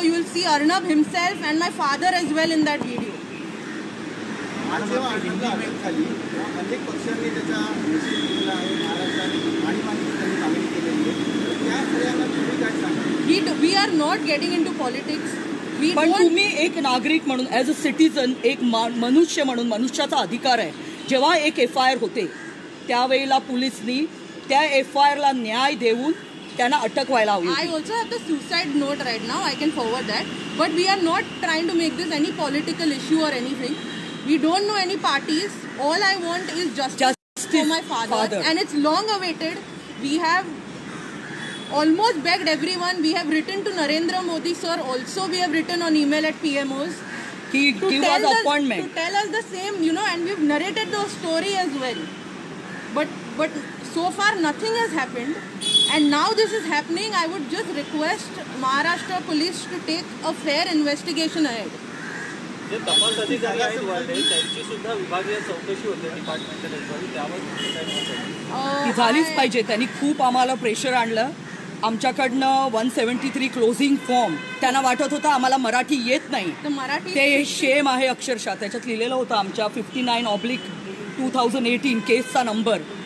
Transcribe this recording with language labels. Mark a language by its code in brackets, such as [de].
[en] You will see Arnab himself and my father as well in that video. [mr] अनेक पक्षांनी त्याचा निषेध केला आहे. महाराष्ट्राने आणीबाणी मागणी केलेली आहे. त्या सगळ्यांना तुम्ही काय सांगा? [en] We are not getting into politics. [mr] पण तुम्ही एक नागरिक म्हणून [en] as a citizen, [mr] एक मनुष्य म्हणून, मनुष्याचा अधिकार आहे. जेव्हा एक FIR होते त्यावेळेला पोलिसनी त्या FIR ला न्याय देऊन त्यांना अटक व्हायला हवी. [en] I also have the suicide note right now. I can forward that. But we are not trying to make this any political issue or anything. We don't know any parties. All I want is justice for my father. And it's long awaited. We have almost begged everyone. We have written to Narendra Modi sir. Also we have written on email at PMOs. He give us appointment. To tell us the same, and we've narrated the story as well. But so far nothing has happened, and now this is happening. I would just request Maharashtra police to take a fair investigation ahead. [mr] जे तपास अधिकारी आहेत वाले त्यांची सुद्धा विभागीय चौकशी होते डिपार्टमेंटल एन्क्वायरी, त्यावर ती झालीच पाहिजे. त्यांनी खूप आम्हाला प्रेशर आणलं. आमच्याकडनं 173 क्लोजिंग फॉर्म, त्यांना वाटत होतं आम्हाला मराठी येत नाही. ते शेम आहे अक्षरशः. त्याच्यात लिहिलेलं होतं आमच्या 59/2018 केसचा नंबर.